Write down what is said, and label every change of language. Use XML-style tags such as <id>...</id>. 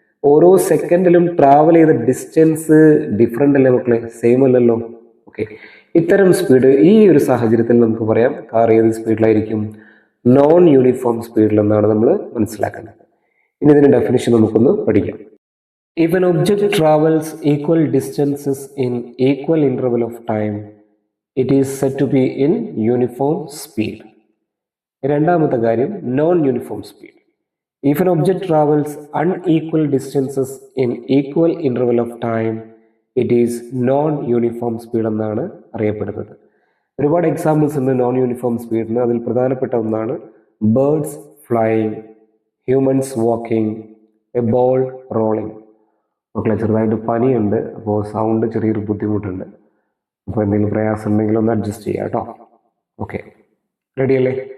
<ml>ഓരോ സെക്കൻഡിലും ട്രാവൽ ചെയ്ത distance different അല്ലേ മക്കളെ, സെയിം അല്ലല്ലോ. ഓക്കെ, ഇത്തരം സ്പീഡ് ഈ ഒരു സാഹചര്യത്തിൽ നമുക്ക് പറയാം കാർ ഏത് സ്പീഡിലായിരിക്കും, നോൺ യൂണിഫോം സ്പീഡിൽ എന്നാണ് നമ്മൾ മനസ്സിലാക്കേണ്ടത്. ഇനി ഇതിന്റെ ഡെഫിനിഷൻ നമുക്കൊന്ന് പഠിക്കാം.</ml> <en>If an object travels equal distances in equal interval of time, it is said to be in uniform speed.</en> <ml>രണ്ടാമത്തെ കാര്യം</ml> <en>Non uniform speed. If an object travels unequal distances in equal interval of time, it is non-uniform speed</en> <ml>എന്നാണ് അറിയപ്പെടുന്നത്. ഒരുപാട് examples ഉണ്ട് non uniform സ്പീഡിന്. അതിൽ പ്രധാനപ്പെട്ട ഒന്നാണ് birds flying, humans walking, A ball rolling. മക്കളെ ചെറുതായിട്ട് പനിയുണ്ട്, അപ്പോൾ സൗണ്ട് ചെറിയൊരു ബുദ്ധിമുട്ടുണ്ട്. അപ്പോൾ എന്തെങ്കിലും പ്രയാസം ഉണ്ടെങ്കിൽ ഒന്ന് അഡ്ജസ്റ്റ് ചെയ്യാം കേട്ടോ. ഓക്കെ, റെഡി അല്ലേ?</ml>